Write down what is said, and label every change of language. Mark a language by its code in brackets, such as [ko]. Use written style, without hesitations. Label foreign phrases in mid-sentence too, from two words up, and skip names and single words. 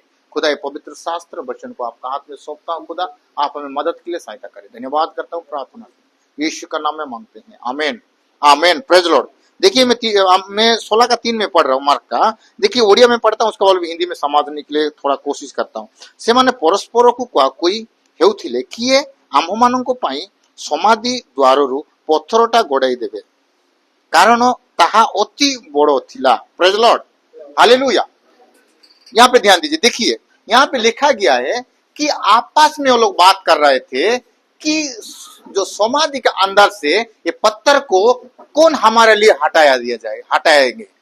[hi] खुदा ये पवित्र शास्त्र वचन को आपका हाथ में सौंपता हूँ खुदा, आप हमें मदद के लिए सहायता करें। धन्यवाद करता हूँ, प्रार्थना यीशु का नाम में मांगते हैं, आमीन, आमीन। [en] Praise Lord. [hi] देखिए मैं 16 का 3 में पढ़ रहा हूँ मार्क का। देखिए ओडिया में पढ़ता हूँ, उसका बाद हिंदी में समझने के लिए थोड़ा कोशिश करता हूँ। [or] ସେମାନେ ପରସ୍ପରକୁ କୁଆକୁଇ ହେଉଥିଲେ, କିଏ ଆମ୍ଭମାନଙ୍କ ପାଇଁ ସମାଧି ଦ୍ୱାରରୁ ପଥରଟା ଗଡ଼ାଇ ଦେବ କାରଣ ତାହା ଅତି ବଡ଼ ଥିଲା। [en] Praise Lord, हालेलुया। [hi] यहाँ पे ध्यान दीजिए, देखिए यहाँ पे लिखा गया है कि आपस में वो लोग बात कर रहे थे कि जो समाधि के अंदर से ये पत्थर को कौन हमारे लिए हटाया दिया जाए, हटाएंगे।